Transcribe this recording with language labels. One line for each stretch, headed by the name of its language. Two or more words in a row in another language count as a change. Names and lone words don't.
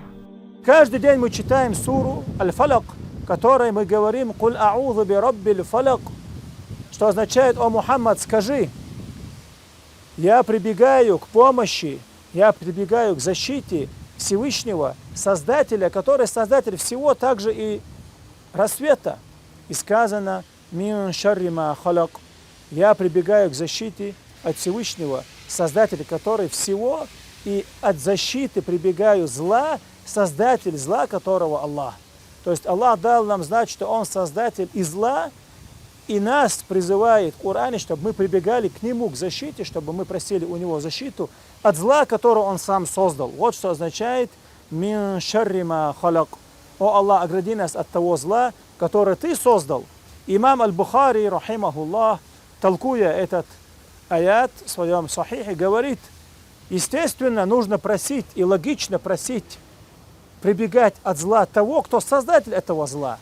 Russian: Каждый день мы читаем суру Аль-Фалак, в которой мы говорим
Arabic: «قل أعوذ برب الفلق»,
Russian: что означает: «О Мухаммад, скажи, я прибегаю к помощи, я прибегаю к защите Всевышнего, Создателя, который создатель всего, также и рассвета». И сказано
Arabic: «من شر ما خلق»,
Russian: я прибегаю к защите от Всевышнего, Создателя, который всего, и от защиты прибегаю зла, Создатель зла, которого Аллах. То есть Аллах дал нам знать, что Он Создатель и зла, и нас призывает в Коране, чтобы мы прибегали к Нему, к защите, чтобы мы просили у Него защиту от зла, которого Он сам создал. Вот что означает
Arabic: «من شر ما خلق».
Russian: О Аллах, огради нас от того зла, которое Ты создал. Имам Аль-Бухари, рахимахуллах, толкуя этот аят в своем сахихе, говорит: естественно, нужно просить и логично просить, прибегать от зла того, кто создатель этого зла.